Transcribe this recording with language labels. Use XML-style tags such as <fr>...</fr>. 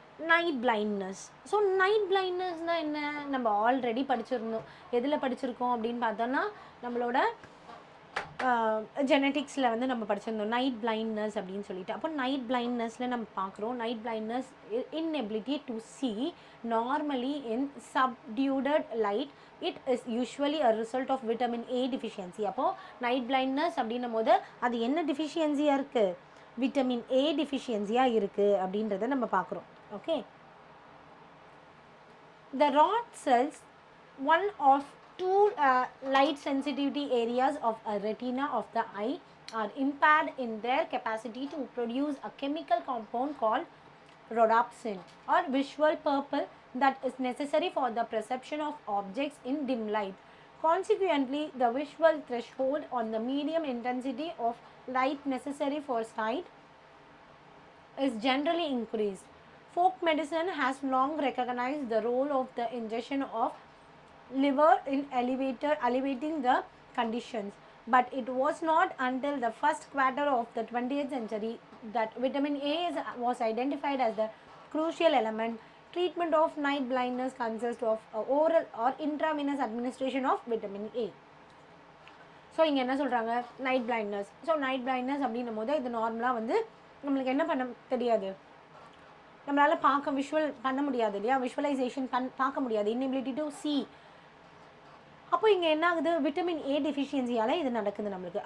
<ta>Night blindness. So night பிளைண்ட்னஸ்னால் என்ன, நம்ம already படிச்சிருந்தோம். எதில் படிச்சிருக்கோம் அப்படின்னு பார்த்தோன்னா நம்மளோட ஜெனட்டிக்ஸில் வந்து நம்ம படிச்சிருந்தோம் நைட் பிளைண்ட்னஸ் அப்படின்னு சொல்லிட்டு. அப்போ நைட் பிளைண்ட்னஸில் நம்ம பார்க்குறோம், night blindness</ta> <en>inability to see normally in subdued light. It is usually a result of vitamin A deficiency.</en> <ta>அப்போது நைட் பிளைண்ட்னஸ் அப்படின்னும் போது அது என்ன டிஃபிஷியன்சியாக இருக்குது, விட்டமின் ஏ டிஃபிஷியன்சியாக இருக்குது அப்படின்றத நம்ம பார்க்குறோம்.</ta> <en>Okay, the rod cells, one of 2 light sensitivity areas of a retina of the eye, are impaired in their capacity to produce a chemical compound called rhodopsin or visual purple that is necessary for the perception of objects in dim light. Consequently, the visual threshold on the medium intensity of light necessary for sight is generally increased. Folk medicine has long recognized the role of the ingestion of liver in elevating the conditions, but it was not until the first quarter of the 20th century that vitamin A was identified as the crucial element. Treatment of night blindness consists of oral or intravenous administration of vitamin A.</en> <ta>So இங்கே என்ன சொல்கிறாங்க, night blindness. So night blindness அப்படின்னும் போது இது நார்மலாக வந்து நம்மளுக்கு என்ன பண்ண தெரியாது, நம்மளால் விஷுவல் பண்ண முடியாது இல்லையா, விஷுவலைசேஷன் பார்க்க முடியாது,</ta> <en>inability to see.</en> <ta>அப்போ இங்கே என்ன ஆகுது, விட்டமின் ஏ டெஃபிஷியன்சியால் இது நடக்குது நம்மளுக்கு.</ta>